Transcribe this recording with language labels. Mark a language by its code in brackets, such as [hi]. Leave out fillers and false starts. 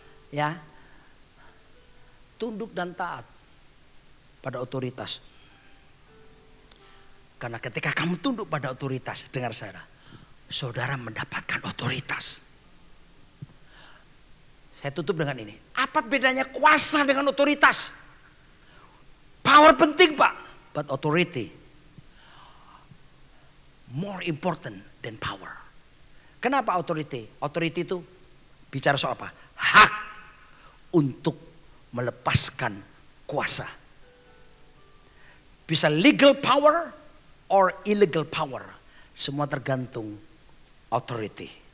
[id] Ya, tunduk dan taat pada otoritas. Karena ketika kamu tunduk pada otoritas, dengar saudara mendapatkan otoritas. Saya tutup dengan ini. Apa bedanya kuasa dengan otoritas? [en] Power [id] penting Pak, [en] but authority more important than power. [id] Kenapa authority? Authority itu bicara soal apa? Hak untuk melepaskan kuasa. Bisa [en] legal power or illegal power. [id] Semua tergantung authority.